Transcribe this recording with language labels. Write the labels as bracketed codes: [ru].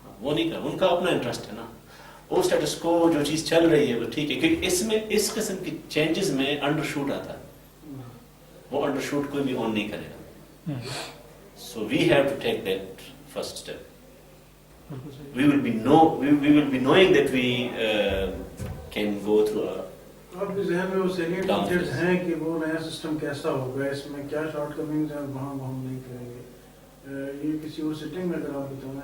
[ur] وہ نہیں کر, ان کا اپنا انٹرسٹ ہے نا. وہ اسٹیٹس کو جو چیز چل رہی ہے وہ ٹھیک ہے, کیونکہ اس میں اس قسم کی چینجز میں انڈر شوٹ آتا ہے. وہ انڈر شوٹ کوئی بھی آن نہیں کرے گا. [en] So we have to take that first step. We will be knowing that we can go through a [ur] آپ کے ذہن میں وہ سینئر ٹیچرز ہیں کہ وہ نیا سسٹم کیسا ہوگا, اس میں کیا شارٹ کمنگز ہیں, وہاں ہم نہیں کریں گے. یہ کسی اور سیٹنگ میں اگر آپ بتانا